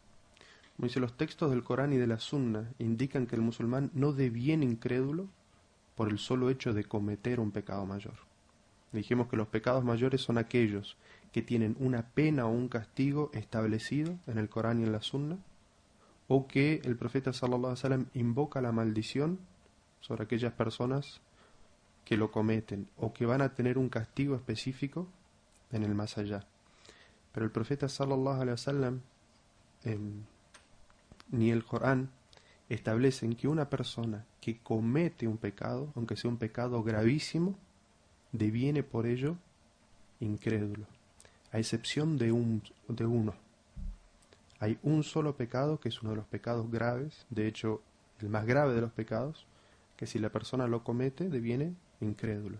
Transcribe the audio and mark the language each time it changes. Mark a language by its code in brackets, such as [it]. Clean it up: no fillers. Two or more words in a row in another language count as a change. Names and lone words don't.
[es] Como dice, los textos del Corán y de la Sunna indican que el musulmán no deviene incrédulo por el solo hecho de cometer un pecado mayor. Dijimos que los pecados mayores son aquellos que tienen una pena o un castigo establecido en el Corán y en la Sunna, o que el profeta [ar] صلى الله عليه وسلم [es] invoca la maldición sobre aquellas personas que lo cometen, o que van a tener un castigo específico en el más allá. Pero el profeta [ar] صلى الله عليه وسلم [es] ni el Corán establecen que una persona que comete un pecado, aunque sea un pecado gravísimo, deviene por ello incrédulo, a excepción de uno. Hay un solo pecado que es uno de los pecados graves, de hecho, el más grave de los pecados, que si la persona lo comete deviene incrédulo.